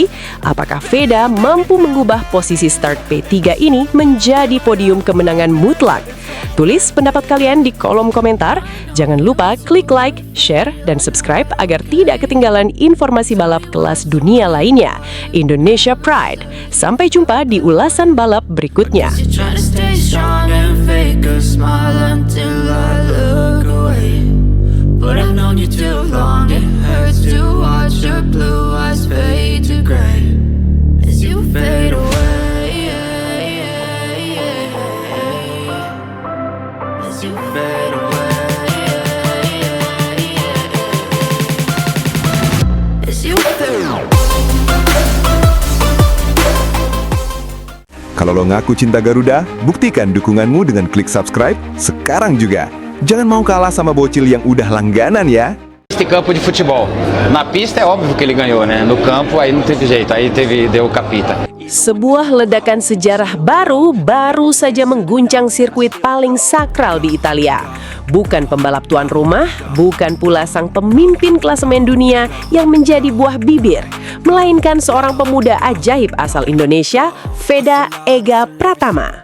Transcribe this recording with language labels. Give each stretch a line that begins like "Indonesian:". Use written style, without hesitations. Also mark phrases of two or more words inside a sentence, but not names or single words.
Indonesian: Apakah Veda mampu mengubah posisi start P3 ini menjadi podium kemenangan mutlak? Tulis pendapat kalian di kolom komentar. Jangan lupa klik like, share, dan subscribe agar tidak ketinggalan informasi balap kelas dunia lainnya.
English: Indonesia Pride.
Indonesian: Sampai jumpa di ulasan balap berikutnya.
English: But I've known you too long, it hurts to watch your blue eyes fade to gray as you fade away, as you fade away, as you fade away.
Indonesian: Kalau lo ngaku cinta Garuda, buktikan dukunganmu dengan klik subscribe sekarang juga. Jangan mau kalah sama bocil yang udah langganan ya.
Portuguese: Este campo de futebol. Na pista é óbvio que ele ganhou, né? No campo aí não teve jeito, deu capita.
Indonesian: Sebuah ledakan sejarah baru saja mengguncang sirkuit paling sakral di Italia. Bukan pembalap tuan rumah, bukan pula sang pemimpin klasemen dunia yang menjadi buah bibir, melainkan seorang pemuda ajaib asal Indonesia, Veda Ega Pratama.